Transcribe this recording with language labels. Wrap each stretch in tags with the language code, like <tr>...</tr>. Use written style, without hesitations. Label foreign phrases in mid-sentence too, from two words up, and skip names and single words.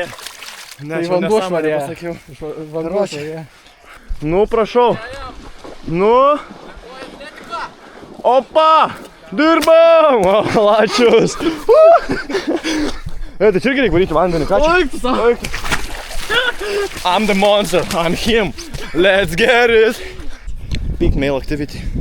<lt>Ne, Tai čia vanduo nesąmonė švarėja. pasakiau. Vanduo švarėja. Nu, prašau. Nu. Opa! Dirbam! O, lačius. Tai čia irgi reikia varyti vandenį, ką čia? Oik tu savo.</lt> <en>I'm the monster, I'm him. Let's get it. Peak male activity.</en>